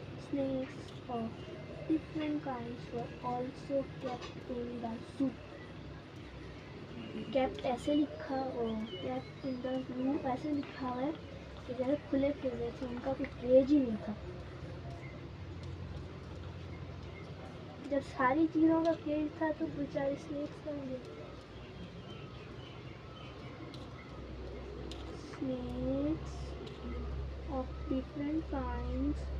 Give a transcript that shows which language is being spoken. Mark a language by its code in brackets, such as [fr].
[en] Snakes of different kinds were also kept in the zoo. [hi] Kept ऐसे लिखा [en] kept in the zoo [hi] ऐसे लिखा हुआ है कि जैसे खुले फिर रहे थे, उनका कोई केज ही नहीं था। जब सारी चीज़ों का केज था तो बेचारे स्नेक्स होंगे। [en] Snakes of different kinds